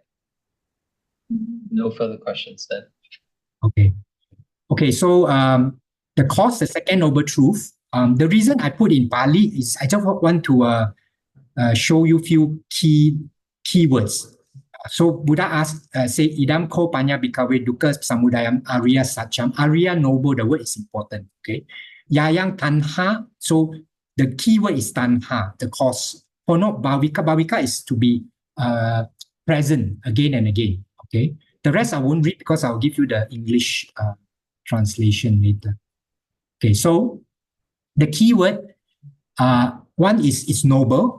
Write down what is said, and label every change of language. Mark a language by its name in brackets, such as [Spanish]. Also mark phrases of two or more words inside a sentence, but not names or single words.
[English] No further questions then. Okay, so the cause, the second noble truth. The reason I put in Pali is I just want to show you few keywords. So Buddha asked, say, [Pali] idam ko panya bhikkhave dukkha samudayam arya satcham. [English] Arya noble, the word is important. [Pali] Okay. Yayang tanha. [English] So the keyword is tanha, the cause. [Pali] Hono bhavika. [English] Bhavika is to be present again and again. Okay. The rest I won't read because I'll give you the English translation later. Okay. So the keyword, one is noble.